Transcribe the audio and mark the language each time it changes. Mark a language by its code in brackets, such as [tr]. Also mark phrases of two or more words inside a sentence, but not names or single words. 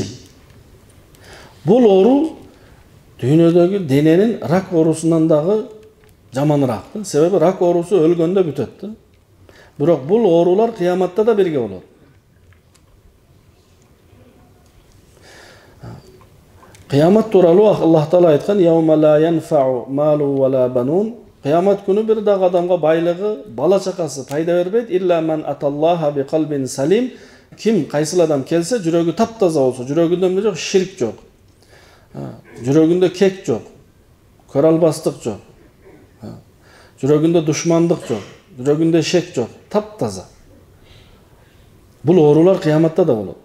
[ky] Бул оору дүйнөдөгү дененин рак оорусунан дагы жаманыраак. Себеби рак оорусу өлгөндө бүтөт. Бирок бул оорулар кыяматта да бирге болот. Кыямат тууралуу Аллах Таала айткан: [ar] "يوم لا ينفع مال ولا بنون." [ky] Кыямат күнү бир дагы адамга байлыгы, бала чакасы пайда бербейт. [ar] "إلا من أتى الله بقلب سليم." [ky] Ким кайсыл адам келсе, жүрөгү таптаза болсо, жүрөгүндө эмне жок? Ширк жок. Жүрөгүндө кек жок. Көрө албастык жок. Жүрөгүндө душмандык жок. Жүрөгүндө шек жок. Таптаза. Бул оорулар кыяматта да болот.